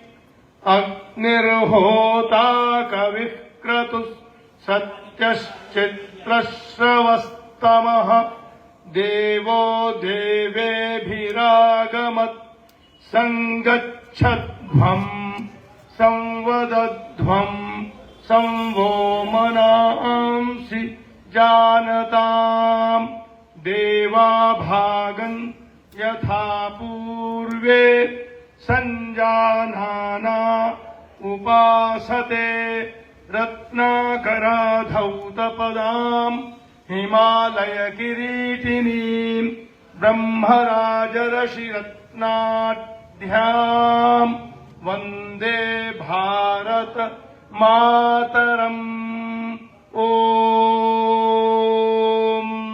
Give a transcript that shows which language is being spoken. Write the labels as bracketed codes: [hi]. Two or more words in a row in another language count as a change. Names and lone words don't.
[sa] અગ્નિર્હોતા કવિઃ ક્રતુઃ સત્યશ્ચિત્રશ્રવસ્તમઃ દેવો દેવેભિરાગમत् સંગચ્છध्वं સંવદध्वं સંવો મનાંસि जानताम् देवा भागं यथा पूर्वे संजानाना उपासते रत्नाकराधौतपदाम् हिमालय किरीटिनीम् ब्रह्मराजर्षिरत्नाढ्याम् वन्दे भारत मातरम् ओम।